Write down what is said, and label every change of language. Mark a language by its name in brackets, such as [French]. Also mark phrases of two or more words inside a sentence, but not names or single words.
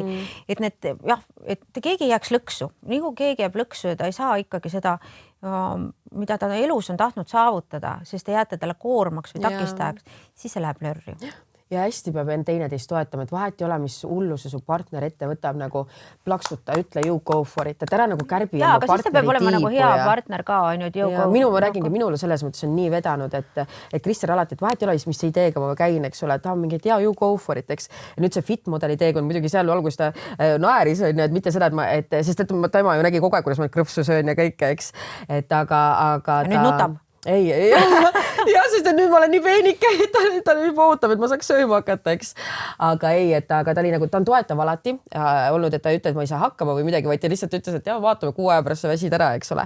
[Estonian] Et need, jah, et keegi ei jääks lõksu, nii kui keegi jääb lõksu ja ta ei saa ikkagi seda, mida ta elus on tahtnud saavutada, sest te jääte talle koormaks või takistajaks, siis see läheb lörri. ja hästi peab end teineteist toetama, et vahet ei ole, mis hulluse su partner ette võtab, nagu plaksuta, ütle [English] you go for it, [Estonian] et ära nagu kärbi oma partneri tiibu. Aga siis ta peab olema nagu hea partner ka, on ju, et [English] you go. [Estonian] Ma räägingi, minule selles mõttes on nii vedanud, et Krister alati, et vahet ei ole, mis ideega ma käin, eks ole, et mingi, et [English] you go for it, [Estonian] eks. Ja nüüd see fit modeli teekond, muidugi seal alguses ta naeris, on ju, et mitte seda, sest et tema ju nägi kogu aeg, kuidas ma krõpsu söön ja kõike, eks. Et aga ta... Nüüd nutab. Ei. Ja, sest et nüüd ma olen nii peenike, et ta juba ootab, et ma saaks sööma hakata, eks. Aga ei, et ta oli nagu, ta on toetav alati olnud, et ta ei ütle, et ma ei saa hakkama või midagi, vaid ta lihtsalt ütles, et vaatame 6 aja pärast sa väsid ära, eks ole.